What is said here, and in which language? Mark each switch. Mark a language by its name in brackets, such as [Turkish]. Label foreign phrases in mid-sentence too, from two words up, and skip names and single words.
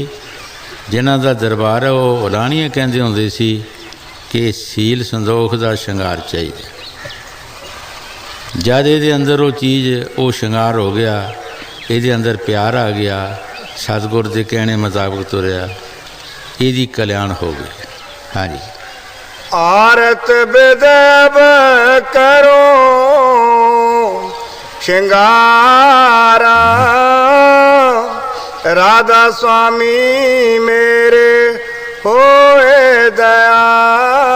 [Punjabi] ਜਿਨ੍ਹਾਂ ਦਾ ਦਰਬਾਰ ਹੈ ਉਹ ਉਲਾਣੀਆਂ ਕਹਿੰਦੇ ਹੁੰਦੇ ਸੀ ਕਿ ਸੀਲ ਸੰਦੋਖ ਦਾ ਸ਼ਿੰਗਾਰ ਚਾਹੀਦਾ। ਜਦ ਇਹਦੇ ਅੰਦਰ ਉਹ ਚੀਜ਼ ਉਹ ਸ਼ਿੰਗਾਰ ਹੋ ਗਿਆ, ਇਹਦੇ ਅੰਦਰ ਪਿਆਰ ਆ ਗਿਆ, ਸਤਿਗੁਰ ਦੇ ਕਹਿਣੇ ਮੁਤਾਬਕ ਤੁਰਿਆ, ਇਹਦੀ ਕਲਿਆਣ ਹੋ ਗਈ। ਹਾਂਜੀ। [Hindi] आरत बेदब करो श्रृंगारा राधा स्वामी मेरे होए दयाल।